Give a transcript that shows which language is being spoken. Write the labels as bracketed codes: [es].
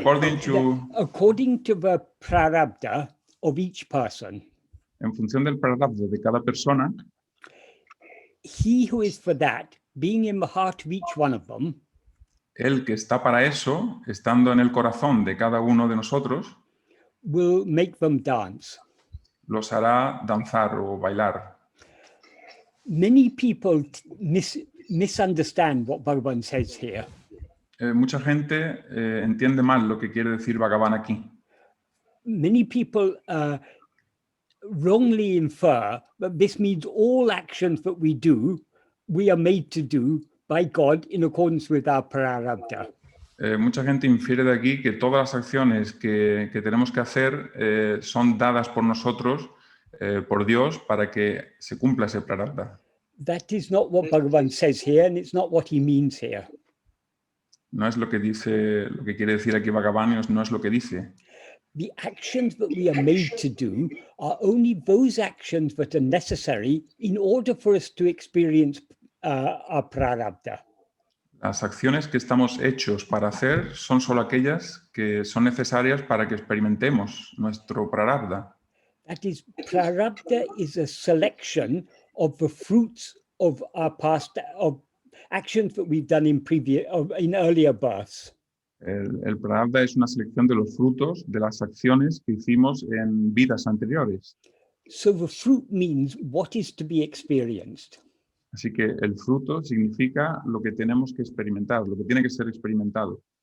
[en] According to the prarabdha of each person. [es] En función del prarabdha de cada persona. [en] He who is for that, being in the heart of each one of them. [es] El que está para eso, estando en el corazón de cada uno de nosotros. [en] Will make them dance. [es] los hará danzar o bailar. [en] Many people misunderstand what Bhagavan says here. [es] Mucha gente entiende mal lo que quiere decir Bhagavan aquí. [en] Many people wrongly infer that this means all actions that we do, we are made to do by God in accordance with our prarabdha. [es] Mucha gente infiere de aquí que todas las acciones que tenemos que hacer son dadas por nosotros, por Dios, para que se cumpla ese prarabdha. [en] That is not what Bhagavan says here, and it's not what he means here. [es] No es lo que dice, lo que quiere decir aquí Bhagavan, no es lo que dice. [en] The actions that we are made to do are only those actions that are necessary in order for us to experience our prarabdha. [es] Las acciones que estamos hechos para hacer son solo aquellas que son necesarias para que experimentemos nuestro prarabdha. [en] That is, prarabdha is a selection of the fruits of our past, of actions that we've done in earlier births. [es] El prarabdha es una selección de los frutos de las acciones que hicimos en vidas anteriores. [en] So the fruit means what is to be experienced. [es] Así que el fruto significa lo que tenemos que experimentar, lo que tiene que ser experimentado.